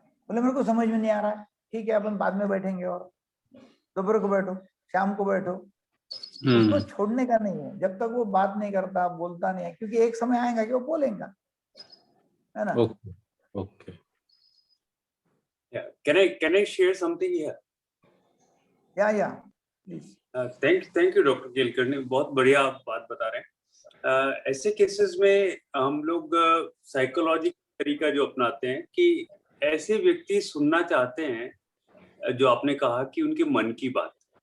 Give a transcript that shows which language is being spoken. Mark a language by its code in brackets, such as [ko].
[hi] बोले मेरे को समझ में नहीं आ रहा है, ठीक है अपन बाद में बैठेंगे, और दोपहर को बैठो, शाम को बैठो। उसको छोड़ने का नहीं है जब तक वो बात नहीं करता, बोलता नहीं है, क्योंकि एक समय आएगा कि वो बोलेगा, है ना। Okay okay, [en] can I share something here? [hi] या please. Thank you doctor Kelkar, बहुत बढ़िया आप बात बता रहे हैं। ऐसे केसेस में हम लोग साइकोलॉजी तरीका जो अपनाते हैं कि ऐसे व्यक्ति सुनना चाहते हैं जो आपने कहा कि उनके मन की बात,